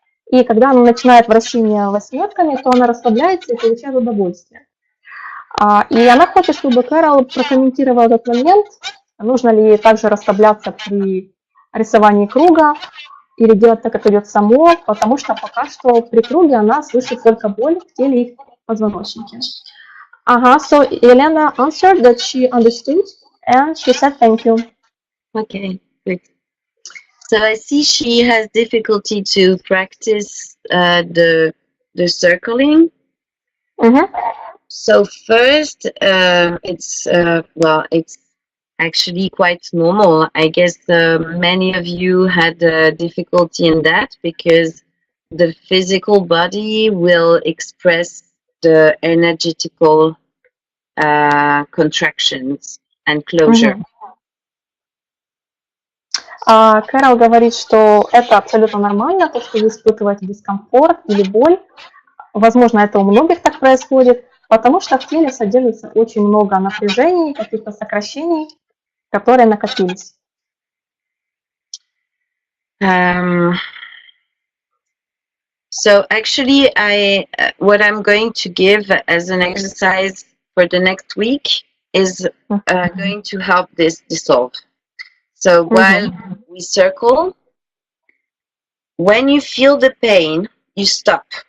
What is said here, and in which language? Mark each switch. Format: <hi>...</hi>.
<ru>И когда она начинает вращение восьмерками, то она расслабляется и получает удовольствие. И она хочет, чтобы Керол прокомментировал этот момент. Нужно ли ей также расслабляться при рисовании круга или делать так, как идет само, потому что пока что при круге она слышит только боль в теле и позвоночнике.</ru> <en>So Elena answered that she understood. And she said thank you. Okay, good. So I see she has difficulty to practice the circling. So first, it's actually quite normal. I guess many of you had difficulty in that because the physical body will express the energetical contractions and closure.</en> <ru>Керол говорит, что это абсолютно нормально, то, что вы испытываете дискомфорт или боль. Возможно, это у многих так происходит, потому что в теле содержится очень много напряжений, каких-то сокращений, которые накопились.</ru> <en>So actually, what I'm going to give as an exercise for the next week is going to help this dissolve. So while we circle, when you feel the pain, you stop.</en>